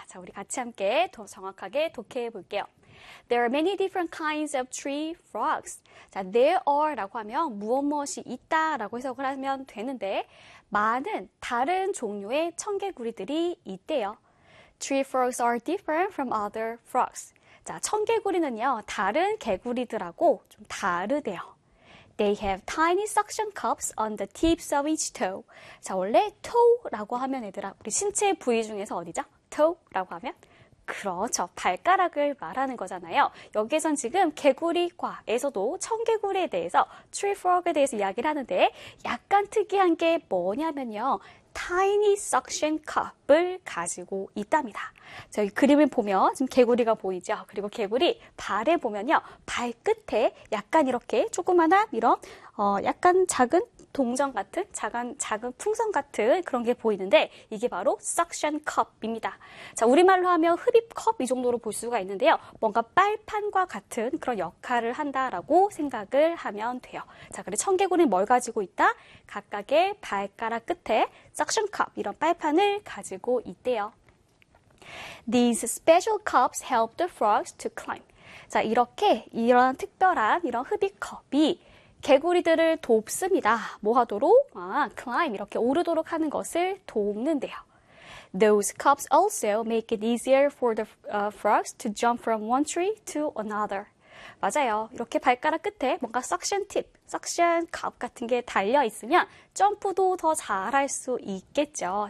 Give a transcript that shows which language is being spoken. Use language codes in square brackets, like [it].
[ko] 자, 우리 같이 함께 더 정확하게 독해해 볼게요. [en] There are many different kinds of tree frogs. [ko] 자, [en] there are [ko] 라고 하면 무엇 무엇이 있다 라고 해석을 하면 되는데 많은 다른 종류의 청개구리들이 있대요. [en] Tree frogs are different from other frogs. [ko] 자, 청개구리는요, 다른 개구리들하고 좀 다르대요. [en] They have tiny suction cups on the tips of each toe. [ko] 자, 원래 toe라고 하면 얘들아, 우리 신체 부위 중에서 어디죠? toe라고 하면? 그렇죠. 발가락을 말하는 거잖아요. 여기에선 지금 개구리과에서도 청개구리에 대해서 tree frog에 대해서 이야기를 하는데 약간 특이한 게 뭐냐면요. tiny suction cup을 가지고 있답니다. 저희 그림을 보면 지금 개구리가 보이죠? 그리고 개구리 발에 보면요. 발끝에 약간 이렇게 조그만한 이런 약간 작은 동전 같은 작은 풍선 같은 그런 게 보이는데 이게 바로 suction cup입니다. 자, 우리말로 하면 흡입컵 이 정도로 볼 수가 있는데요. 뭔가 빨판과 같은 그런 역할을 한다라고 생각을 하면 돼요. 자, 그래 청개구리는 뭘 가지고 있다? 각각의 발가락 끝에 suction cup 이런 빨판을 가지고 있대요. [en] These special cups help the frogs to climb. [ko] 자, 이렇게 이런 특별한 이런 흡입컵이 개구리들을 돕습니다. 뭐 하도록? 아, climb 이렇게 오르도록 하는 것을 돕는데요. [en] Those cups also make it easier for the frogs to jump from one tree to another. [ko] 맞아요. 이렇게 발가락 끝에 뭔가 suction tip, suction cup 같은 게 달려 있으면 점프도 더 잘할 수 있겠죠.